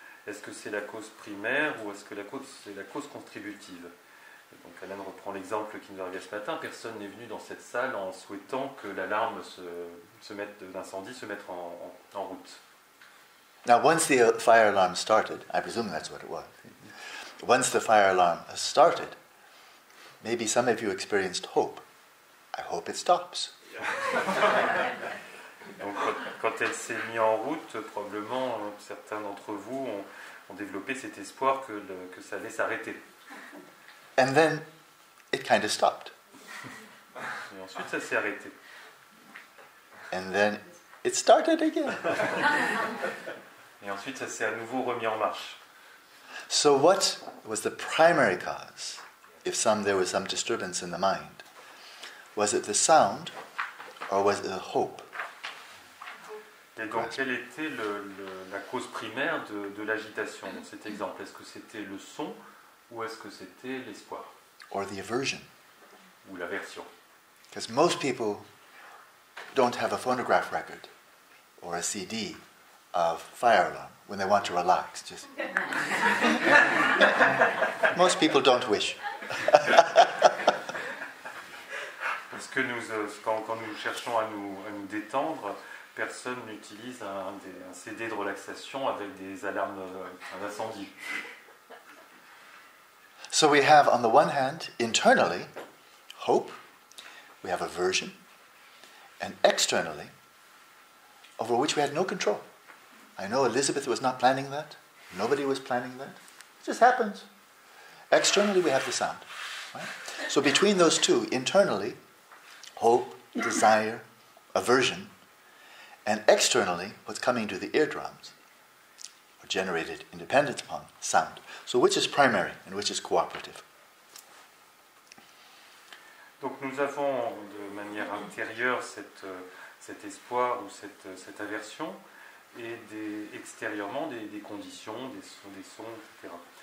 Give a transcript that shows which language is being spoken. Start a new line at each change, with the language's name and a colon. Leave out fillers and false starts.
French: Est-ce que c'est la cause primaire ou est-ce que c'est la cause contributive? Et donc Alan reprend l'exemple qui nous arrivait ce matin. Personne n'est venu dans cette salle en souhaitant que l'alarme d'incendie se mette en route.
English: Now, once the fire alarm started, I presume that's what it was. Once the fire alarm has started, maybe some of you experienced hope. I hope it stops.
French: Donc, quand elle s'est mise en route, probablement certains d'entre vous ont développé cet espoir que ça allait s'arrêter.
English: And then it kind of stopped.
French: Et ensuite, ça s'est arrêté.
English: And then it started again.
French: Et ensuite, ça s'est à nouveau remis en marche.
English: So what was the primary cause? If there was some disturbance in the mind, was it the sound or was it the hope?
French: Et donc, quelle était la cause primaire de l'agitation dans cet exemple? Est-ce que c'était le son ou est-ce que c'était l'espoir?
English: Or the aversion?
French: Ou l'aversion?
English: Because most people don't have a phonograph record or a CD of fire alarm when they want to relax. Most people don't wish.
French: Parce que quand nous cherchons à nous détendre, personne n'utilise un CD de relaxation avec des alarmes d'incendie.
English: So we have, on the one hand, internally, hope, we have aversion, and externally, over which we had no control. I know Elizabeth was not planning that. Nobody was planning that. It just happens. Externally, we have the sound. Right? So between those two, internally, hope, desire, aversion, and externally, what's coming to the eardrums, are generated independent upon sound. So which is primary and which is cooperative?
French: Donc nous avons de manière intérieure cet espoir ou cette aversion et extérieurement des conditions, des sons, etc.